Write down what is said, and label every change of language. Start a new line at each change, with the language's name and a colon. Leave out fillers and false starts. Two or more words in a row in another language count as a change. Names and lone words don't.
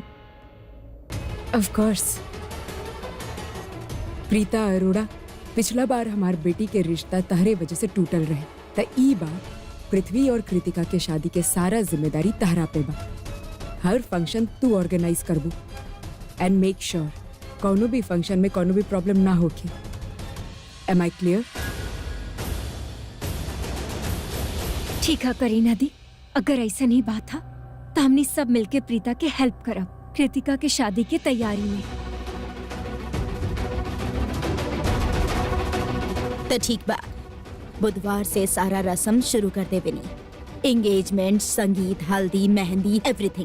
English: Of course.
Bhojpuri: प्रीता अरोड़ा, पिछला बार हमार बेटी के रिश्ता तहरे वजह से टूटल रहे, त ई बार पृथ्वी और कृतिका के शादी के सारा जिम्मेदारी तहरा पे बा। हर फंक्शन तू ऑर्गेनाइज करबू
English: and make sure
Bhojpuri: कोनो भी फंक्शन में कोनो भी प्रॉब्लम ना होके।
English: Am I clear?
Bhojpuri: ठीक है करीना दी, अगर ऐसा नहीं बात था तो हमने सब मिलके प्रीता के हेल्प करब कृतिका के शादी की तैयारी में। तो ठीक बा, बुधवार से सारा रस्म शुरू कर दे बिनी, एंगेजमेंट, संगीत, हल्दी, मेहंदी, एवरीथिंग।